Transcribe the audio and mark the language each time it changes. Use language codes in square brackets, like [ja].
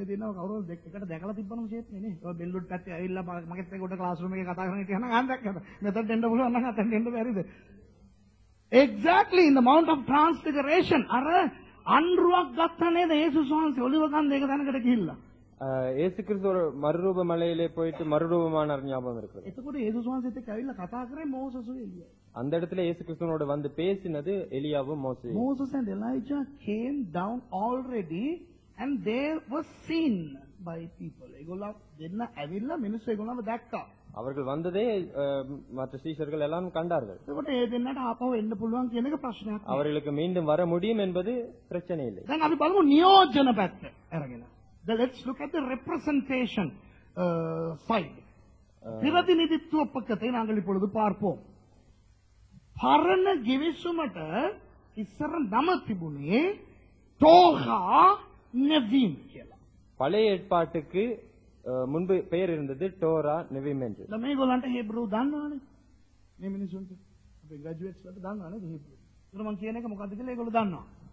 [si] ඒ දෙන්නව කවුරුහරි එකට දැකලා තිබ්බනම ෂේප්නේ නේ. ඔය බෙල්ලුඩ් පැත්තේ ඇවිල්ලා මගෙත් එක්ක උඩ ක්ලාස් රූම් එකේ කතා කරගෙන හිටියනම් ආන් දැක්කද? මෙතන එන්න පුළුවන් නම් අතෙන් එන්න බැරිද? [en] Exactly in the Mount of Transfiguration. [si] අර අන්රුවක් ගත්තා නේද යේසුස් වහන්සේ ඔලිව කන්ද එක තැනකට ගිහිල්ලා. [ta] இயேசு கிறிஸ்து ஒரு மறுரூப மலையிலே போயிட்டு மறுரூபமானார் ஞாபகம் இருக்கிறது. [si] එතකොට යේසුස් වහන්සේත් එක්ක ඇවිල්ලා කතා කරේ මෝසස් එලියා. [ta] அந்த இடத்துல இயேசு கிறிஸ்துவோட வந்து பேசினது எலியாவும் மோசேயும். [en] Moses and Elijah came down already and they were seen by people. [si] ඒගොල්ලෝ දෙන්න ඇවිල්ලා මිනිස්සු ඒගොල්ලන්ව දැක්කා. [ta] அவர்கள் வந்ததே மற்ற சீஷர்கள் எல்லாம் கண்டார்கள். [si] එතකොට ඒ දෙන්නට ආපහු එන්න පුළුවන් කියන එක ප්‍රශ්නයක්. [ta] அவர்களுக்கு மீண்டும் வர முடியும் என்பது பிரச்சனை இல்லை. [si] දැන් අපි බලමු නියෝජන පැත්ත අරගෙන. [en] Let's look at the representation side. [ta] பிரதிநிதித்துவ பக்கத்தை நாங்கள் இப்பொழுது பார்ப்போம். [si] පරණ ගිවිසුමට ඉස්සර නම තිබුණේ තෝහා නෙවීම් කියලා. [ta] பழைய ஏற்பாட்டுக்கு முன்பு பெயர் இருந்தது டோரா நெவிம் என்று. [si] මේගොල්ලන්ට හේබ්‍රු දන්නවනේ. මේ මිනිසුන්ට අපේ ග්‍රැජුවේට්ස් වලට දන්නවනේ හේබ්‍රු. ඒක මම කියන එක මොකද්ද කියලා ඒගොල්ලෝ දන්නවා.